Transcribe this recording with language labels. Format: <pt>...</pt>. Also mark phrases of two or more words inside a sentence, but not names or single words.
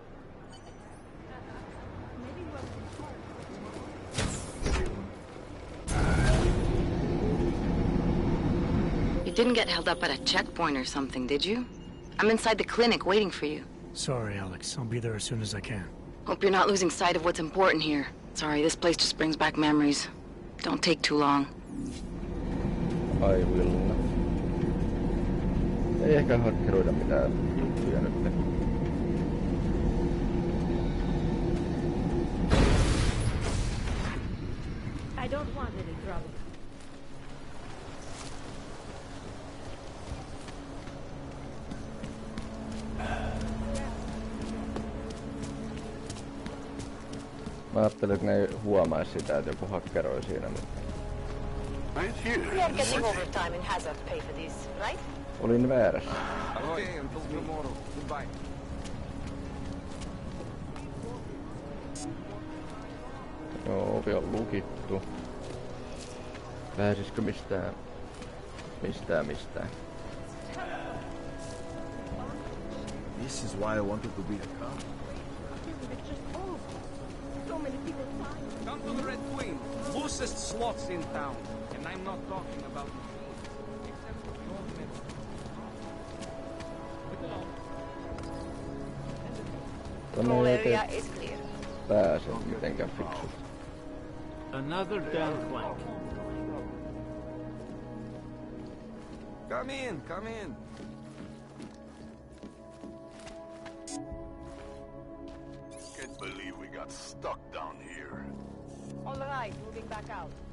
<en>You didn't get held up at a checkpoint or something, did you? I'm inside the clinic waiting for you. Sorry, Alex. I'll be there as soon as I can. Hope you're not losing sight of what's important here. Sorry, this place just brings back memories. Don't take too long. I will not.</en> <fi>Ei ehkä hakkeroida mitään juttuja nyt.</fi> <en>I don't want any trouble.</en> <fi>Mä ajattelin, että ne ei huomaisi sitä, että joku hakkeroi siinä, mutta...</fi> <en>We are getting overtime and Hazard pay for this, right?</en> <fi>Olin väärässä.</fi> <en>Okay, until tomorrow. Goodbye.</en> <fi>Joo, ovi on lukittu. Pääsisikö mistään? Mistään.</fi> <en>This is why I wanted to be a cop. Come to the Red Queen, loosest slots in town, and I'm not talking about</en> <fi>Tonne ei pääse mitenkään fiksusti.</fi> <en>Another damn plank. Come in. Can't believe we got stuck down here. All right, moving back out.</en>